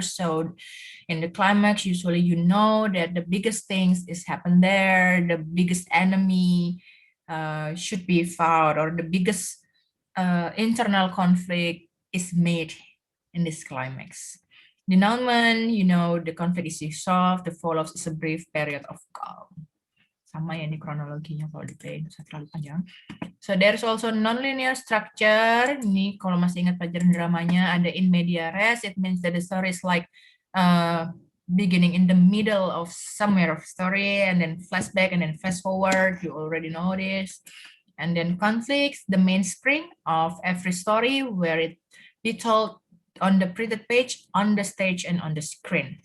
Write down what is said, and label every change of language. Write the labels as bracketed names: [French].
[English] So in the climax, usually you know that the biggest things is happen there, the biggest enemy should be fought, or the biggest internal conflict is made in this climax. Denouement, you know, the conflict is resolved, the follows is a brief period of calm. [Indonesian] Sama ya ini kronologinya kalau di play terlalu panjang. So there's also non-linear structure. Ini kalau masih ingat pelajaran dramanya ada in media res. [English] It means that the story is like beginning in the middle of somewhere of story, and then flashback, and then fast forward. You already know this. And then conflicts, the mainspring of every story, where it be told on the printed page, on the stage, and on the screen.